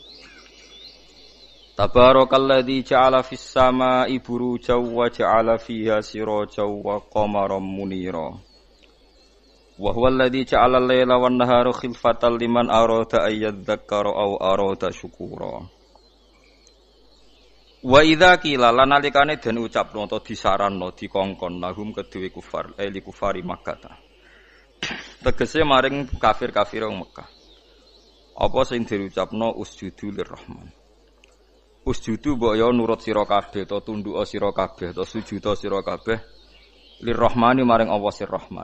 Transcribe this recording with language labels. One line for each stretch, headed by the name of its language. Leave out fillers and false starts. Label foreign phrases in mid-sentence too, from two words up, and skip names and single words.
Arabic: تبارك الذي جعل في السماء بروجا وجعل فيها سراجا وقمرا منيرا. وهو الذي جعل الليل والنهار خلفة لمن أراد أن يذكر أو أراد شكورا. وإذا قيل
Javanese: lan nalikane den ucapno utawa disaranno dikongkon lahum kedue kufar
Arabic: لكفار مكة.
Javanese: Tegese maring kafir-kafir wong Mekah. Apa sing diucapno
Arabic: اسجدوا للرحمن.
Javanese: Usjudu mbok ya nurut sira kabeh to tunduk sira kabeh to sujud sira kabeh lirrahmani maring Allah sir Rahman.